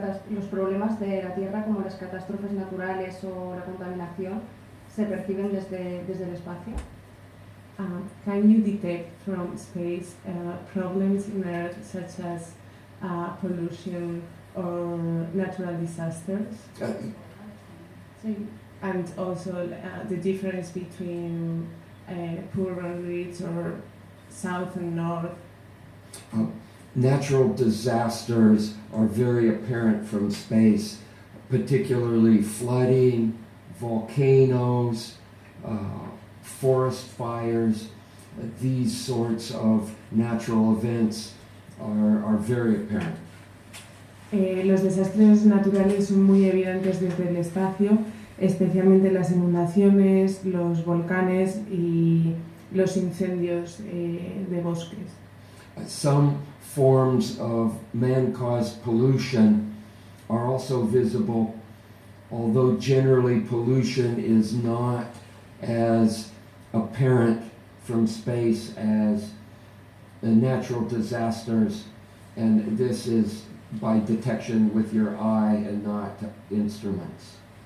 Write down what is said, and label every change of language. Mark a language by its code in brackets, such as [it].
[es] Los problemas de la Tierra, como las catástrofes naturales o la contaminación, ¿se perciben desde el espacio? [en] Can you detect from space problems in Earth such as pollution or natural disasters? [es] Sí. [en] And also the difference between poor and rich or south and north? Natural disasters are very apparent from space, particularly flooding, volcanoes, forest fires. These sorts of natural events are very apparent. [es] Los desastres naturales son muy evidentes desde el espacio, especialmente las inundaciones, los volcanes y los incendios de bosques. [en] Some forms of man-caused pollution are also visible, although generally pollution is not as apparent from space as the natural disasters, and this is by detection with your eye and not instruments.